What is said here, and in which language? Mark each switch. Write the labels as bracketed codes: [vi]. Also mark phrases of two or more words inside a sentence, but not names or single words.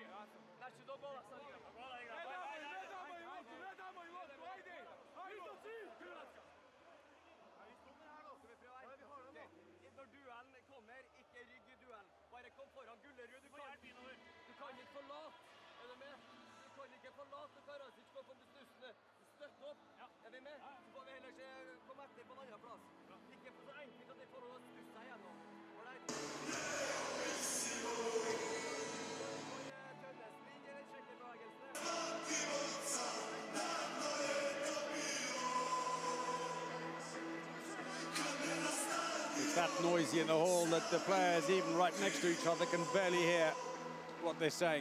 [hr] Znači do gola sad igra, pa gola igra, ne damo i loptu, ajde, isto cilj! [no] Når duellen kommer, ikke rygg i duellen, bare kom foran Gullerud, du kan ikke forlate, er du med? Du kan ikke forlate Karacic, gå på bestussene, støtt opp, er vi med? Så får vi heller ikke komme etter på en annen plass. Ikke så enkelt at de får å stusse seg gjennom. [en] It's that noisy in the hall that the players, even right next to each other, can barely hear what they're saying.